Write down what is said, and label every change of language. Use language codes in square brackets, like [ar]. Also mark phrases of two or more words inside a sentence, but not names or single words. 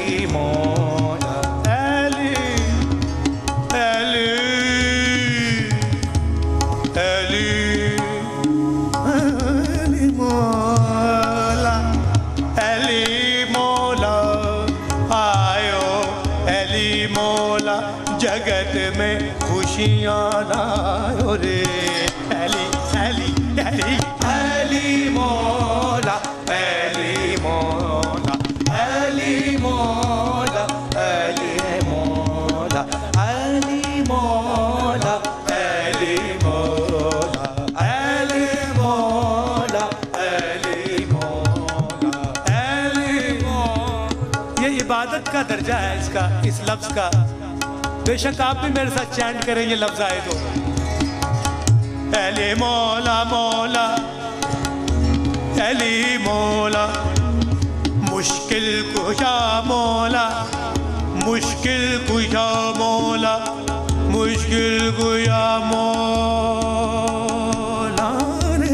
[sd] मौला अली अली अली अली मौला अली मौला आयो अली मौला जगत में खुशियाँ लायो रे अली अली अली अली मौला अली मौला अली मौला अली मौला अली मौला अली मौला अली मौला अली मौला अली मौला। [hi] ये इबादत का दर्जा है इसका, इस लफ्ज का। बेशक आप भी मेरे साथ चैंट करें ये लफ्ज आए तो। अली मौला मौला अली मौला मुश्किल कुशा मौला मुश्किल कुशा मौला मुश्किल कुशा मौला रे